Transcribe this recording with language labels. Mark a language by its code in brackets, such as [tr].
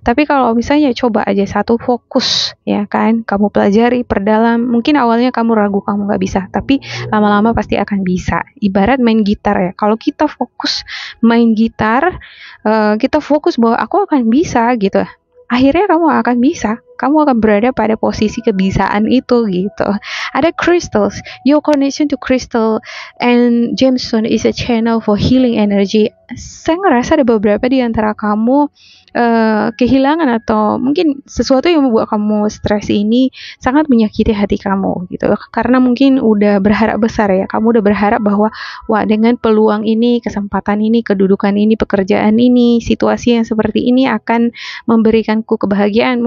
[id] Tapi kalau misalnya coba aja satu fokus, ya kan, kamu pelajari, perdalam, mungkin awalnya kamu ragu, kamu nggak bisa, tapi lama-lama pasti akan bisa. Ibarat main gitar ya, kalau kita fokus main gitar, kita fokus bahwa aku akan bisa gitu, akhirnya kamu akan bisa, kamu akan berada pada posisi kebisaan itu gitu. [en] Ada crystals, your connection to crystal and gemstone is a channel for healing energy. [id] Saya ngerasa ada beberapa di antara kamu kehilangan atau mungkin sesuatu yang membuat kamu stres ini sangat menyakiti hati kamu gitu, karena mungkin udah berharap besar ya, kamu udah berharap bahwa wah, dengan peluang ini, kesempatan ini, kedudukan ini, pekerjaan ini, situasi yang seperti ini akan memberikanku kebahagiaan.